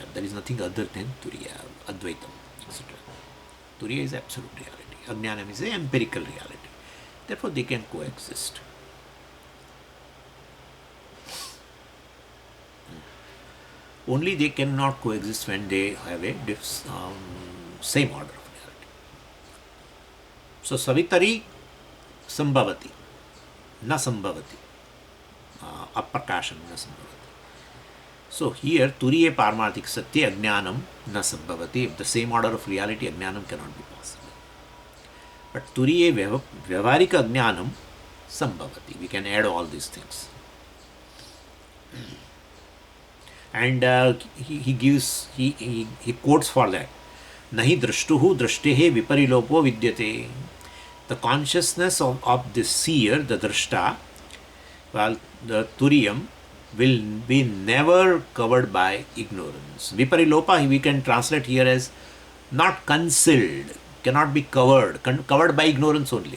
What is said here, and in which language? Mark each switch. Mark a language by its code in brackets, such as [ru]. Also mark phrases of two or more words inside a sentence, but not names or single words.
[en] There is nothing other than turiya, advaitam, etc. Turiya is absolute reality. Ajnanam is an empirical reality. Therefore, they can coexist. Only they cannot coexist when they have a same order of reality. [sa] So, सवितरि सम्भवति, न सम्भवति, अप्रकाशं न सम्भवति. [en] So here, [sa] तुरीये पारमार्थिक सत्य अज्ञानं न सम्भवति. [en] If the same order of reality, ajnanam cannot be possible. [sa] But तुरीये व्यावहारिक अज्ञानं सम्भवति. [en] We can add all these things. And he quotes for that. [sa] नहि द्रष्टुः दृष्टेः विपरिलोपो विद्यते. [en] The consciousness of the seer, the drashta, well, the turiyam, will be never covered by ignorance. Viparilopa we can translate here as not concealed, cannot be covered by ignorance only.